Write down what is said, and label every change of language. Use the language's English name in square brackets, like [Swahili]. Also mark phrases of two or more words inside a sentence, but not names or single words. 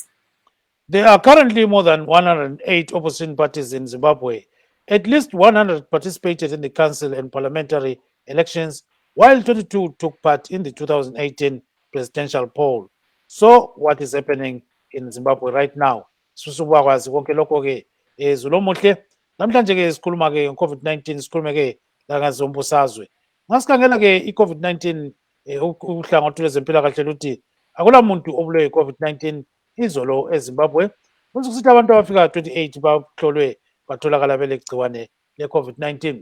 [English] There are currently more than 108 opposition parties in Zimbabwe. At least 100 participated in the council and parliamentary elections, while 22 took part in the 2018 presidential poll. So, what is happening in Zimbabwe right now? [North Ndebele] Susubakwazi konke lokho ke zulomuhle namhlanje ke sikhuluma ke nge-COVID-19, sikhulume ke la ngazombusazwe. Ngasikhangela ke i-COVID-19 uhlangothi lwezempilakahle luthi akulamuntu obulewe yi-COVID-19 izolo eZimbabwe. Kusithi abantu abafika 28 bahlolwe batholakala belegciwane le-COVID-19.